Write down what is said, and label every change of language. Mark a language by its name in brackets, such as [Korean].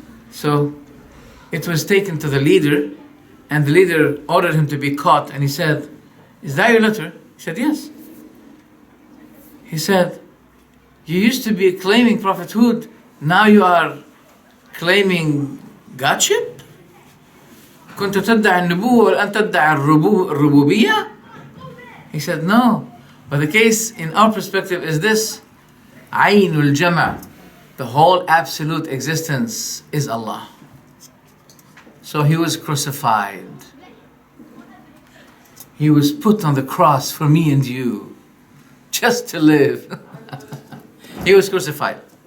[English] So it was taken to the leader, and the leader ordered him to be caught, and he said, is that your letter? He said, yes. He said, you used to be claiming prophethood, now you are claiming Godship? [Arabic] كنت تدعي النبوة والآن تدعي الربوبية? [English] He said, no. But the case in our perspective is this. [Arabic] عين الجمع. [English] The whole absolute existence is Allah. So he was crucified. He was put on the cross for me and you. Just to live. He was crucified.